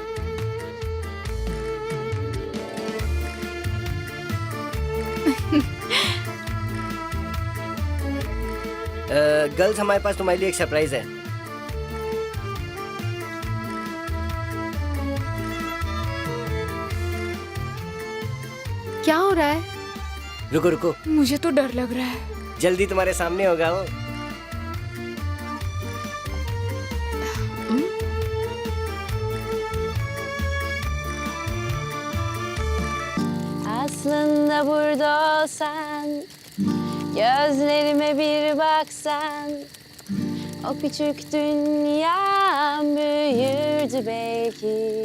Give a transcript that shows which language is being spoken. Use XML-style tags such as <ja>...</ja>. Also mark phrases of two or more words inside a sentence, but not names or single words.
<hi>गर्ल्स, हमारे पास तुम्हारे लिए एक सरप्राइज है। क्या हो रहा है? रुको रुको, मुझे तो डर लग रहा है। जल्दी तुम्हारे सामने होगा वो।</hi> <tr>Aslında burada olsan, gözlerime bir baksan, o küçük dünyam büyürdü belki.</tr>